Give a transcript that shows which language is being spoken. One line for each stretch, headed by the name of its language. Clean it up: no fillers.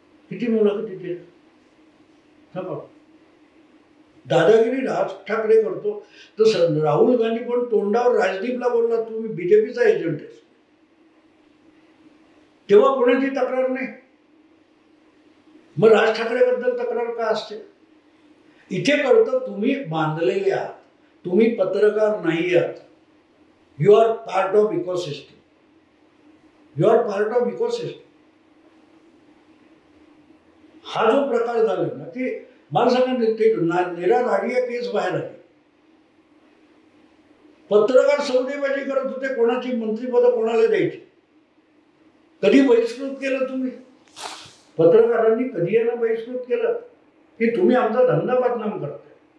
Marathi: किती मुलाखती दिल्या सांगा. दादागिरी राज ठाकरे करतो तर राहुल गांधी पण तोंडावर राजदीपला बोलला तुम्ही बीजेपीचा एजंट आहे, तेव्हा कोणाची तक्रार नाही. मग राज ठाकरेबद्दल तक्रार का असते? इथे कळतं तुम्ही बांधलेले आहात, तुम्ही पत्रकार नाही आहात.
English: You are part of ecosystem, you are part of ecosystem.
Marathi: हा जो प्रकार झाला ना की मला सांगा ते नीरा नाडिया केस बाहेर आली, पत्रकार सौदेबाजी करत होते, कोणाची मंत्रिपद कोणाला द्यायची. कधी बहिष्कृत केलं तुम्ही? पत्रकारांनी कधी यांना बहिष्कृत केलं की तुम्ही आमचा धंदा बदनाम करताय.